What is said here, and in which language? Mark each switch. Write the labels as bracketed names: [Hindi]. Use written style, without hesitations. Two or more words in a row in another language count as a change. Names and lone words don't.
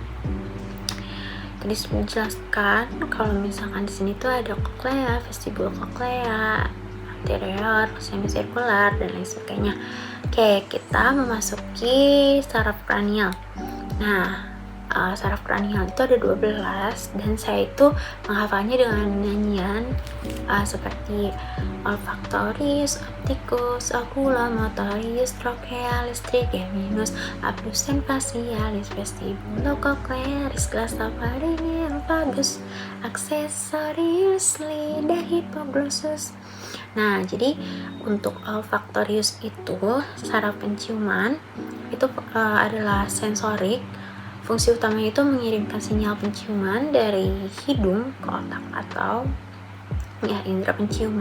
[Indonesian] Tadi sudah dijelaskan kalau misalkan di sini tuh ada koklea, vestibul koklea, anterior, semisirkular dan lain sebagainya. Oke, kita memasuki saraf kranial. Nah, saraf kranial itu ada 12 dan saya itu menghafalnya dengan nyanyian seperti olfactorius, opticus, oculomotorius, trochealis, trigeminus, abducens facialis, vestibulocochlearis, glastopharyngeal, vagus, accessorius, lidah, hipoglossus. Nah, jadi untuk olfactorius itu saraf penciuman itu adalah sensorik. Fungsi utamanya itu mengirimkan sinyal penciuman dari hidung ke otak atau indera penciuman.